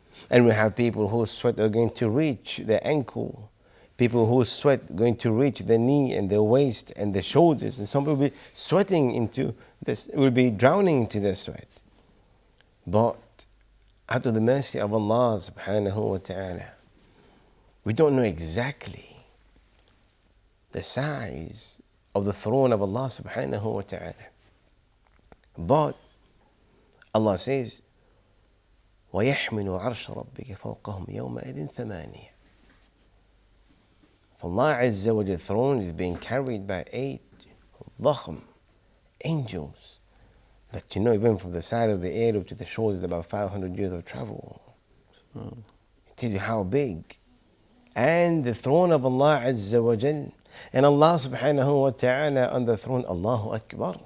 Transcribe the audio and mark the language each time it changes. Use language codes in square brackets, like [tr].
[en] And we have people whose sweat are going to reach their ankle, people whose sweat going to reach their knee and their waist and their shoulders, and some will be sweating into this, will be drowning into their sweat. But out of the mercy of Allah subhanahu wa ta'ala, we don't know exactly the size of the throne of Allah subhanahu wa ta'ala. But Allah says, [ar] وَيَحْمِلُ عَرْشَ رَبِّكَ فَوْقَهُمْ يَوْمَئِذٍ ثَمَانِيَةٌ. [en] For Allah Azza wa Jal throne is being carried by 8 ضخم angels that, you know, even from the side of the air up to the shores is about 500 years of travel. It tells you how big. And the throne of Allah Azza wa Jal, and Allah subhanahu wa ta'ala on the throne, Allahu Akbar.